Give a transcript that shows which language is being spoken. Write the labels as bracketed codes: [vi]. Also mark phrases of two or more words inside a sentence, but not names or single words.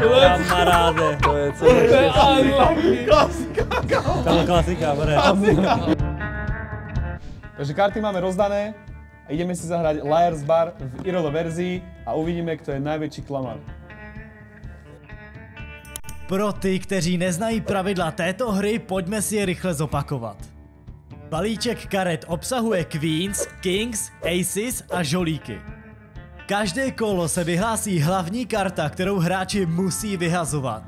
[cs] Kamaráde. To je co neštěstí. To je klasika, [sk] Takže karty máme rozdané a ideme si zahrať Liar's Bar v Irole verzii a uvidíme, kto je najväčší klamár. [cs] Pro ty, kteří neznají pravidla této hry, pojďme si je rychle zopakovat. Balíček karet obsahuje [en] Queens, Kings, Aces [cs] a žolíky. Každé kolo se vyhlásí hlavní karta, kterou hráči musí vyhazovat.